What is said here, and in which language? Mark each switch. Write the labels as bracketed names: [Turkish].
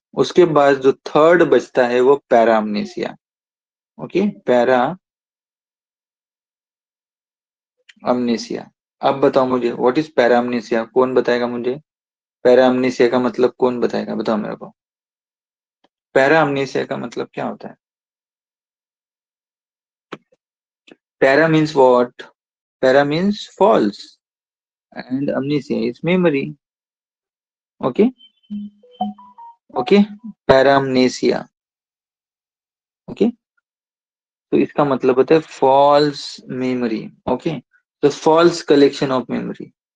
[Hindi] उसके बाद जो थर्ड बचता है वो पैरा अमनेसिया, ओके, पैरा अमनेसिया। अब बताओ मुझे [English] what is para amnesia, [Hindi] कौन बताएगा मुझे? पैरा अमनेसिया का मतलब कौन बताएगा, बताओ मेरे को, पैरा अमनेसिया का मतलब क्या होता है? [English] Para means what? Para means false and amnesia is memory, okay, okay, paramnesia, [Hindi] okay, तो इसका मतलब होता है फॉल्स मेमोरी। [English] Okay, तो false collection of memory.